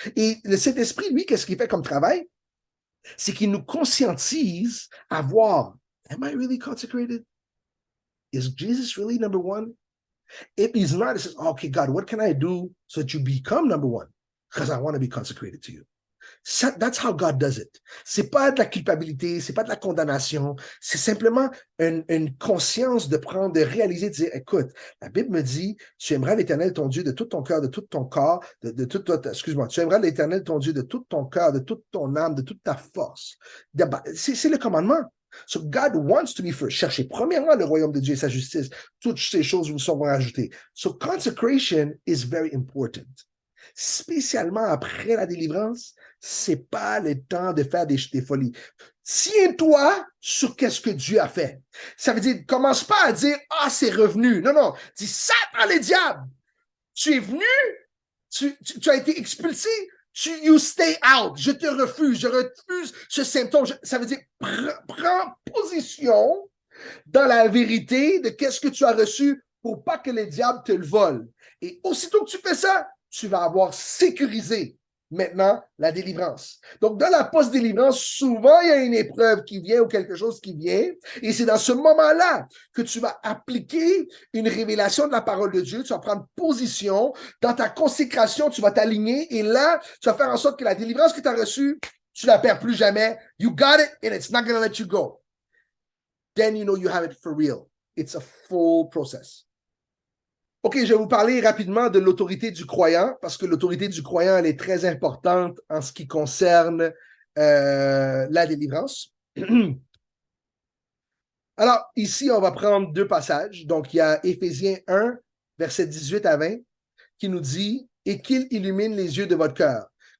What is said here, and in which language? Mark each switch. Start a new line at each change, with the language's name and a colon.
French: Et le Saint-Esprit, lui, qu'est-ce qu'il fait comme travail? C'est qu'il nous conscientise à voir,
English: am I really consecrated? Is Jesus really number 1? If he's not, it says, okay, God, what can I do so that you become number 1? Because I want to be consecrated to you. That's how God does it.
French: C'est pas de la culpabilité, c'est pas de la condamnation, c'est simplement une conscience de réaliser, de dire, écoute, la Bible me dit, tu aimeras l'Éternel ton Dieu de tout ton cœur, de tout ton corps, tu aimeras l'Éternel ton Dieu de tout ton cœur, de toute ton âme, de toute ta force. C'est le commandement.
English: So God wants to be first.
French: Cherchez premièrement le royaume de Dieu et sa justice. Toutes ces choses vous seront ajoutées.
English: So consecration is very important.
French: Spécialement après la délivrance, c'est pas le temps de faire des folies. Tiens-toi sur qu'est-ce que Dieu a fait. Ça veut dire, commence pas à dire, ah, c'est revenu. Non, non. Dis, Satan, le diable, tu es venu, tu as été expulsé,
English: you stay out.
French: Je te refuse, je refuse ce symptôme. Ça veut dire, prends position dans la vérité de qu'est-ce que tu as reçu pour pas que le diable te le vole. Et aussitôt que tu fais ça, tu vas avoir sécurisé maintenant la délivrance. Donc, dans la post-délivrance, souvent, il y a une épreuve qui vient ou quelque chose qui vient, et c'est dans ce moment-là que tu vas appliquer une révélation de la parole de Dieu, tu vas prendre position, dans ta consécration, tu vas t'aligner, et là, tu vas faire en sorte que la délivrance que tu as reçue, tu la perds plus jamais.
English: You got it, and it's not going to let you go. Then you know you have it for real. It's a full process.
French: OK, je vais vous parler rapidement de l'autorité du croyant, parce que l'autorité du croyant, elle est très importante en ce qui concerne la délivrance. Alors, ici, on va prendre deux passages. Donc, il y a Éphésiens 1, versets 18 à 20, qui nous dit « Et qu'il illumine les yeux de votre cœur ».